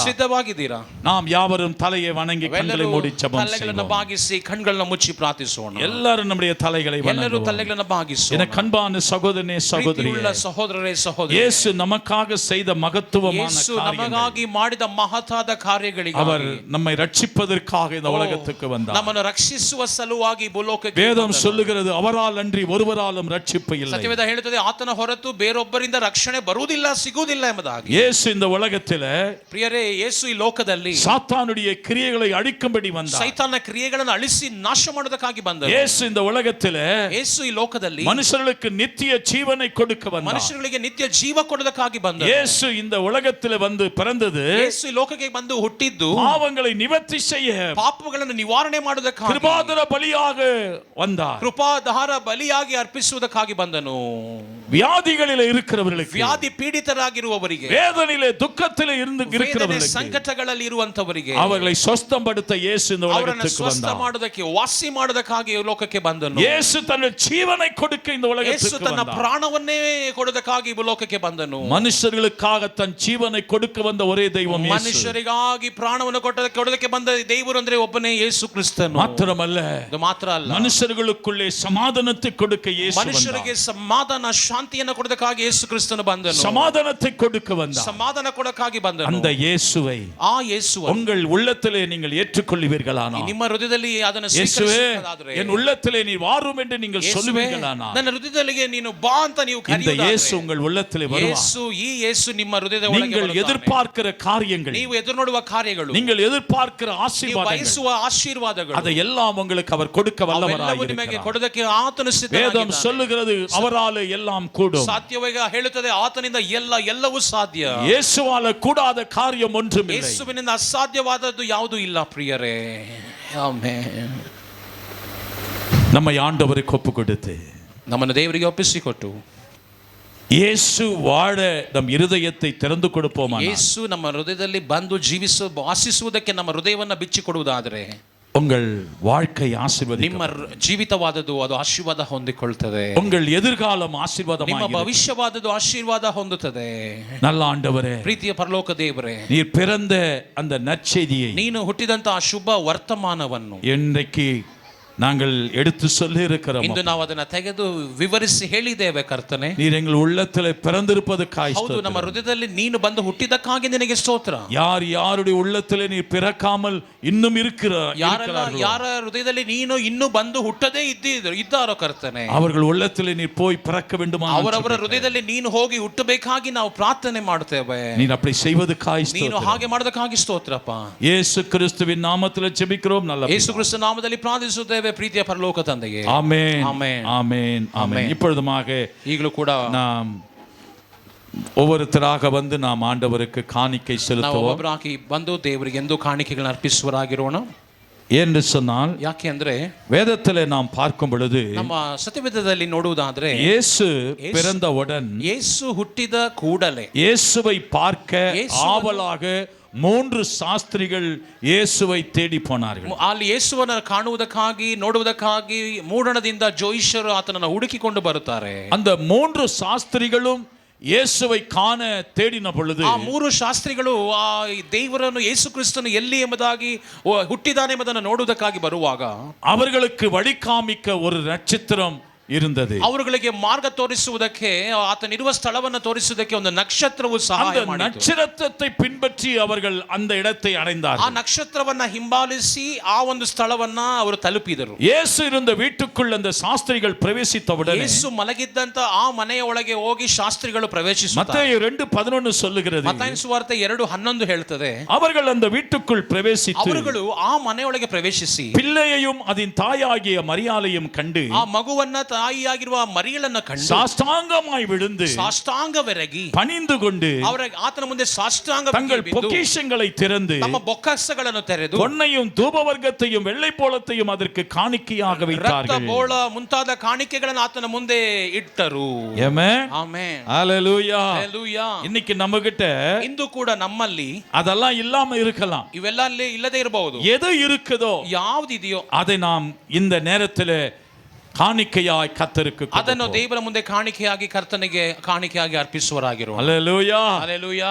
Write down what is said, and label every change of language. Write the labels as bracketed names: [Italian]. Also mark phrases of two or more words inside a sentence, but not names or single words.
[Kannada] ಸಿದ್ಧವಾಗಿದ್ದೀರಾ? [Tamil] நாம் யாவரும் தலையை வணங்கி கண்களை [Kannada] ಎಲ್ಲರೂ [Tamil] மூடி ஜெபம் [Kannada] ತಲೆಗಳನ್ನು [Tamil] செய்வோம். [Kannada] ಬಾಗಿಸಿ ಕಣ್ಗಳನ್ನ ಮುಚ್ಚಿ ಪ್ರಾರ್ಥಿಸೋಣ. [Tamil] எல்லாரும் நம்முடைய தலைகளை [Kannada] ಎಲ್ಲರೂ [Tamil] வணங்குவோம். [Kannada] ತಲೆಗಳನ್ನು ಬಾಗಿಸೋಣ. [Tamil] என கண்பான சகோதரனே சகோதரியே, [Kannada] ಪ್ರೀತಿಯುಳ್ಳ ಸಹೋದರರೇ ಸಹೋದರಿ, [Tamil] இயேசு நமக்காக செய்த மகத்துவமான [Kannada] ಯೇಸು [Tamil] காரியங்கள், [Kannada] ನಮಗಾಗಿ ಮಾಡಿದ ಮಹತ್ತಾದ ಕಾರ್ಯಗಳಿಗೆ [Tamil] அவர் நம்மை ரட்சிப்பதற்காக இந்த உலகத்துக்கு வந்தார். [Kannada] ನಮ್ಮನ್ನು ರಕ್ಷಿಸುವ ಸಲುವಾಗಿ ಭೂಲೋಕಕ್ಕೆ [Tamil] வேதம் [Kannada] ಬಂದನು. [Tamil] சொல்லுகிறது, அவரால் அன்றி ஒருவராலும் ரட்சிப்பு இல்லை. [Kannada] ಸತ್ಯವೇದ ಹೇಳುತ್ತದೆ, ಆತನ ಹೊರತು ಬೇರೊಬ್ಬರಿಂದ ರಕ್ಷಣೆ ಬರುವುದಿಲ್ಲ, ಸಿಗುವುದಿಲ್ಲ ಎಂಬುದಾಗಿ. [Tamil] இயேசு இந்த உலகத்திலே [Kannada] ಪ್ರಿಯರೇ, ಯೇಸು ಈ ಲೋಕದಲ್ಲಿ [Tamil] சாத்தானுடைய கிரியைகளை அழிக்கும்படி வந்தார். [Kannada] ಸೈತಾನ ಕ್ರಿಯೆಗಳನ್ನು ಅಳಿಸಿ ನಾಶ ಮಾಡೋದಕ್ಕಾಗಿ ಬಂದನು. [Tamil] இயேசு இந்த உலகத்திலே [Kannada] ಯೇಸು ಈ ಲೋಕದಲ್ಲಿ [Tamil] மனுஷர்களுக்கு நித்திய ஜீவனை கொடுக்க வந்தார். [Kannada] ಮನುಷ್ಯರಿಗೆ ನಿತ್ಯ ಜೀವ ಕೊಡೋದಕ್ಕಾಗಿ ಬಂದನು. [Tamil] இயேசு இந்த உலகத்திலே வந்து பிறந்தது [Kannada] ಯೇಸು ಈ ಲೋಕಕ್ಕೆ ಬಂದು ಹುಟ್ಟಿದ್ದು [Tamil] பாவங்களை நிவர்த்தி செய்ய, [Kannada] ಪಾಪಗಳನ್ನು ನಿವಾರಣೆ ಮಾಡೋದಕ್ಕಾಗಿ, [Tamil] கிருபாதர பலியாக வந்தார். [Kannada] ಕೃಪಾಧಾರ ಬಲಿಯಾಗಿ ಅರ್ಪಿಸುವುದಕ್ಕಾಗಿ ಬಂದನು. [Tamil] வியாதிகளிலே இருக்கிறவர்களுக்கு, [Kannada] ವ್ಯಾಧಿ ಪೀಡಿತರಾಗಿರುವವರಿಗೆ, [Tamil] வேதனையிலே துக்கத்திலே இருந்து [Kannada] ವೇದನೆ [Tamil] இருக்கிறவர்களுக்கு [Kannada] ಸಂಕಟಗಳಲ್ಲಿ ಇರುವಂತವರಿಗೆ [Tamil] அவர்களை ಸ್ವಸ್ಥಪಡುத்த இயேசு இந்த [Kannada] ಅವರನ್ನು [Tamil] உலகத்துக்கு [Kannada] ಸ್ವಸ್ಥ [Tamil] வந்தார். [Kannada] ಮಾಡೋದಕ್ಕೆ, ವಾಸಿ ಮಾಡೋದಕ್ಕಾಗಿ ಈ ಲೋಕಕ್ಕೆ ಬಂದನು. [Tamil] இயேசு தன் ஜீவனை கொடுக்க இந்த [Kannada] ಯೇಸು [Tamil] உலகத்துக்கு [Kannada] ತನ್ನ [Tamil] வந்தார். [Kannada] ಪ್ರಾಣವನ್ನೇ ಕೊಡೋದಕ್ಕಾಗಿ ಈ ಲೋಕಕ್ಕೆ ಬಂದನು. [Tamil] மனுஷர்களுக்காக தன் ஜீவனை கொடுக்க வந்த ஒரே தெய்வம் இயேசு. [Kannada] ಮನುಷ್ಯರಿಗಾಗಿ ಪ್ರಾಣವನ್ನು ಕೊಡೋದಕ್ಕೆ ಬಂದ ದೇವರು ಅಂದ್ರೆ ಒಬ್ಬನೇ ಯೇಸು ಕ್ರಿಸ್ತನು. [Tamil] மாத்திரமல்ல, [Kannada] ಇದು ಮಾತ್ರ ಅಲ್ಲ, [Tamil] மனுஷர்களுக்குள்ளே சமாதானத்தை கொடுக்க இயேசு [Kannada] ಮನುಷ್ಯರಿಗೆ [Tamil] வந்தார். [Kannada] ಸಮಾಧಾನ ಶಾಂತಿಯನ್ನು ಕೊಡೋದಕ್ಕಾಗಿ ಯೇಸು ಕ್ರಿಸ್ತನು ಬಂದನು. [Tamil] சமாதானத்தை கொடுக்க வந்தார். [Kannada] ಸಮಾಧಾನ ಕೊಡೋದಕ್ಕಾಗಿ ಬಂದನು. [Tamil] அந்த இயேசுவை [Kannada] ಆ ಯೇಸು [Tamil] உங்கள் உள்ளத்திலே நீங்கள் ஏற்றுக்கொள்வீர்களானால், [Kannada] ನಿಮ್ಮ ಹೃದಯದಲ್ಲಿ ಅದನ್ನು [Tamil] இயேசுவே, [Kannada] ಹೇಳೋದಾದ್ರೆ, [Tamil] என் உள்ளத்திலே நீ வாரும் என்று நீங்கள் [Kannada] ಯೇಸುವೇ, [Tamil] சொல்லுவீர்களானால் [Kannada] ನನ್ನ ಹೃದಯದಲ್ಲಿಗೆ ನೀನು ಬಾ ಅಂತ ನೀವು [Tamil] இந்த இயேசு [Kannada] ಕರೆಯುವುದಾದರೆ, [Tamil] உங்கள் உள்ளத்திலே வருவார். [Kannada] ಯೇಸು, ಈ ಯೇಸು ನಿಮ್ಮ ಹೃದಯದ ಒಳಗೆ [Tamil] நீங்கள் [Kannada] ಬರುತ್ತಾನೆ. [Tamil] எதிர்பார்க்கிற காரியங்கள், [Kannada] ನೀವು ಎದುರು ನೋಡುವ ಕಾರ್ಯಗಳು, [Tamil] நீங்கள் எதிர்பார்க்கிற [Kannada] ನೀವು [Tamil] ஆசீர்வாதங்கள், [Kannada] ಬಯಸುವ ಆಶೀರ್ವಾದಗಳು, [Tamil] அதை எல்லாம் உங்களுக்கு அவர் கொடுக்க [Kannada] ಅವೆಲ್ಲವೂ [Tamil] வல்லவராய் [Kannada] ನಿಮಗೆ [Tamil] இருக்கிறார். [Kannada] ಕೊಡೋದಕ್ಕೆ ಆತನು [Tamil] வேதம் [Kannada] ಸಿದ್ಧನಾಗಿದ್ದಾನೆ. [Tamil] சொல்லுகிறது அவராலே எல்லாம் கூடும். [Kannada] ಸಾಧ್ಯವಾಗ ಹೇಳುತ್ತದೆ, ಆತನಿಂದ ಎಲ್ಲವೂ ಸಾಧ್ಯ. [Tamil] இயேசுவால கூடாத காரியம் ஒன்றும் இல்லை. [Kannada] ಯೇಸುವಿನಿಂದ ಅಸಾಧ್ಯವಾದದ್ದು ಯಾವುದೂ ಇಲ್ಲ ಪ್ರಿಯರೇ. ಆಮೆನ್. [Tamil] நம்மை ஆண்டவருக்கு ஒப்பு கொடுத்து [Kannada] ನಮ್ಮನ್ನು ದೇವರಿಗೆ ಒಪ್ಪಿಸಿಕೊಟ್ಟು [Tamil] இயேசு வாழ நம் இருதயத்தை திறந்து கொடுப்போமா? [Kannada] ಯೇಸು ನಮ್ಮ ಹೃದಯದಲ್ಲಿ ಬಂದು ವಾಸಿಸುವುದಕ್ಕೆ ನಮ್ಮ ಹೃದಯವನ್ನು ಬಿಚ್ಚಿಕೊಡುವುದಾದರೆ [Tamil] உங்கள் வாழ்க்கை ஆசீர்வதிக்கும். [Kannada] ನಿಮ್ಮ ಜೀವಿತವಾದದ್ದು ಅದು ಆಶೀರ್ವಾದ ಹೊಂದಿಕೊಳ್ಳುತ್ತದೆ. [Tamil] உங்கள் எதிர்காலம் ஆசீர்வாதமாய் [Kannada] ನಿಮ್ಮ [Tamil] இருக்கும். [Kannada] ಭವಿಷ್ಯವಾದದ್ದು ಆಶೀರ್ವಾದ ಹೊಂದುತ್ತದೆ. [Tamil] நல்ல ஆண்டவரே, [Kannada] ಪ್ರೀತಿಯ ಪರಲೋಕ ದೇವರೇ, [Tamil] நீர் பிறந்த அந்த நற்செய்தியை [Kannada] ನೀನು ಹುಟ್ಟಿದಂತಹ ಶುಭ ವರ್ತಮಾನವನ್ನು [Tamil] இன்றைக்கு நாங்கள் எடுத்து சொல்லி இருக்கிறோம். [Kannada] ಇಂದು ನಾವು ಅದನ್ನ ತೆಗೆದು ವಿವರಿಸಿ ಹೇಳಿದ್ದೇವೆ ಕರ್ತನೆ. [Tamil] நீர் எங்கள் உள்ளத்திலே பிறந்திருப்பதற்காய் [Kannada] ಹೌದು, ನಮ್ಮ [Tamil] ஸ்தோத்திரம். [Kannada] ಹೃದಯದಲ್ಲಿ ನೀನು ಬಂದು ಹುಟ್ಟಿದಕ್ಕಾಗಿ ನಿನಗೆ ಸ್ತೋತ್ರ. [Tamil] யாருடைய உள்ளத்திலே நீர் பிறக்காமல் இன்னும் இருக்கிறார்களோ [Kannada] ಯಾರ ಹೃದಯದಲ್ಲಿ ನೀನು ಇನ್ನೂ ಬಂದು ಹುಟ್ಟದೇ ಇದ್ದಾರೋ ಕರ್ತನೆ, [Tamil] அவர்கள் உள்ளத்திலே நீர் போய் பிறக்க வேண்டுமா? [Kannada] ಅವರವರ ಹೃದಯದಲ್ಲಿ ನೀನು ಹೋಗಿ ಹುಟ್ಟಬೇಕಾಗಿ ನಾವು ಪ್ರಾರ್ಥನೆ ಮಾಡ್ತೇವೆ. [Tamil] நீர் அப்படி செய்வதற்காய் [Kannada] ನೀನು [Tamil] ஸ்தோத்திரம். [Kannada] ಹಾಗೆ ಮಾಡೋದಕ್ಕಾಗಿ ಸ್ತೋತ್ರಪ್ಪ. [Tamil] இயேசு கிறிஸ்துவின் நாமத்திலே ஜெபிக்கிறோம். நல்ல [Kannada] ಯೇಸು ಕ್ರಿಸ್ತ ನಾಮದಲ್ಲಿ ಪ್ರಾರ್ಥಿಸುತ್ತೇವೆ ಪ್ರೀತಿಯ ಪರಲೋಕ ತಂದೆಯೇ. [Tamil] ஆமென், ஆமென். ஆமென், ஆமென். ஆமென். இப்பொழுதுமாக [Kannada] ಈಗಲೂ ಕೂಡ [Tamil] நாம் ஒவ்வொருத்தராக வந்து நாம் ஆண்டவருக்கு காணிக்கை [Kannada] ನಾವು [Tamil] செலுத்துவோம். [Kannada] ಒಬ್ಬರಾಗಿ ಬಂದು ದೇವರಿಗೆ ಎಂದು ಕಾಣಿಕೆಗಳನ್ನು ಅರ್ಪಿಸುವರಾಗಿರೋಣ. [Tamil] என்று சொன்னால் [Kannada] ಯಾಕೆ ಅಂದ್ರೆ [Tamil] வேதத்திலே நாம் பார்க்கும் பொழுது [Kannada] ನಮ್ಮ ಸತ್ಯವೇದದಲ್ಲಿ ನೋಡುವುದಾದ್ರೆ, [Tamil] இயேசு பிறந்தவுடன் [Kannada] ಯೇಸು ಹುಟ್ಟಿದ ಕೂಡಲೇ [Tamil] இயேசுவை பார்க்க இயேசுவை- ஆவலாக 3 சாஸ்திரிகள் இயேசுவை தேடி போனார்கள். [Kannada] ಅಲ್ಲಿ ಯೇಸುವನ್ನು ಕಾಣುವುದಕ್ಕಾಗಿ ನೋಡುವುದಕ್ಕಾಗಿ ಮೂಡಣದಿಂದ ಜೋಯಿಷರು ಆತನನ್ನು ಹುಡುಕಿಕೊಂಡು ಬರುತ್ತಾರೆ. [Tamil] அந்த 3 சாஸ்திரிகளும் இயேசுவை காண தேடின பொழுது [Kannada] ಆ 3 ಶಾಸ್ತ್ರಿಗಳು ಆ ದೇವರನ್ನು ಯೇಸು ಕ್ರಿಸ್ತನು ಎಲ್ಲಿ ಎಂಬುದಾಗಿ ಹುಟ್ಟಿದಾನೆ ಎಂಬುದನ್ನು ನೋಡುವುದಕ್ಕಾಗಿ ಬರುವಾಗ [Tamil] அவர்களுக்கு வழி காமிக்க ஒரு நட்சத்திரம் இருந்தது. [Kannada] ಅವರುಗಳಿಗೆ ಮಾರ್ಗ ತೋರಿಸುವುದಕ್ಕೆ, ಆತನಿರುವ ಸ್ಥಳವನ್ನು ತೋರಿಸುವುದಕ್ಕೆ ಒಂದು ನಕ್ಷತ್ರವು [Tamil] அந்த [Kannada] ಸಹಾಯ ಮಾಡಿತು. [Tamil] நட்சத்திரத்தை பின்பற்றி அவர்கள் அந்த இடத்தை [Kannada] ಆ [Tamil] அடைந்தார்கள். [Kannada] ನಕ್ಷತ್ರವನ್ನ ಹಿಂಬಾಲಿಸಿ ಆ ಒಂದು ಸ್ಥಳವನ್ನ ಅವರು ತಲುಪಿದರು. [Tamil] இயேசு இருந்த வீட்டுக்குள் அந்த சாஸ்திரிகள் பிரவேசித்தவுடனே [Kannada] ಯೇಸು ಮಲಗಿದ್ದಂತ ಆ ಮನೆಯ ಒಳಗೆ ಹೋಗಿ ಶಾಸ್ತ್ರಿಗಳು ಪ್ರವೇಶಿಸುತ್ತಾರೆ. [Tamil] மத்தேயு 2:11 சொல்லுகிறது, [Kannada] ಮತ್ತಾಯನ ಸುವಾರ್ತೆ 2:11 ಹೇಳ್ತದೆ, [Tamil] அவர்கள் அந்த வீட்டுக்குள் பிரவேசித்து [Kannada] ಅವರುಗಳು ಆ ಮನೆಯೊಳಗೆ ಪ್ರವೇಶಿಸಿ [Tamil] பிள்ளையையும் அதன் தாயாகிய மரியாளையும் கண்டு [Kannada] ಆ ಮಗುವನ್ನ ತಾಯಿಯಾಗಿರುವ ಮರಿಯಳನ್ನ ಕಂಡು [Tamil] சாஷ்டாங்கமாய் விழுந்து [Kannada] ಸಾಷ್ಟಾಂಗವೆರಗಿ [Tamil] பணிந்து கொண்டு [Kannada] ಅವರ ಆತನ ಮುಂದೆ ಸಾಷ್ಟಾಂಗ [Tamil] தங்கள் [Kannada] ಬಿದ್ದು [Tamil] பொக்கிஷங்களை திறந்து [Kannada] ತಮ್ಮ ಬೊಕ್ಕಸಗಳನ್ನು ತೆರೆದು [Tamil] பொன்னையும் தூபவர்க்கத்தையும் வெள்ளை போலத்தையும் அதற்கு காணிக்கையாக [Kannada] ರಕ್ತ [Tamil] வைத்தார்கள். [Kannada] ಬೋಳ ಮುಂತಾದ ಕಾಣಿಕೆಗಳನ್ನು ಆತನ ಮುಂದೆ ಇಟ್ಟರು. [Tamil] ஆமென், [Kannada] ಆಮೆನ್, [Tamil] ஹalleluya. [Kannada] ಹಲ್ಲೆಲೂಯಾ. [Tamil] இன்னைக்கு நம்ம கிட்ட [Kannada] ಇಂದು ಕೂಡ ನಮ್ಮಲ್ಲಿ [Tamil] அதெல்லாம் இல்லாம இருக்கலாம். [Kannada] ಇವೆಲ್ಲ ಅಲ್ಲಿ ಇಲ್ಲದೆ ಇರಬಹುದು. [Tamil] எது இருக்குதோ [Kannada] ಯಾವುದಿದೆಯೋ [Tamil] அதை நாம் இந்த நேரத்தில் காணிக்கையாய் கர்த்தருக்கு [Kannada] ಅದನ್ನು ದೇವರ ಮುಂದೆ ಕಾಣಿಕೆಯಾಗಿ ಕರ್ತನಿಗೆ ಕಾಣಿಕೆಯಾಗಿ ಅರ್ಪಿಸುವರಾಗಿರೋ. [Tamil] ஹalleluya. [Kannada] ಹಲ್ಲೆಲೂಯಾ.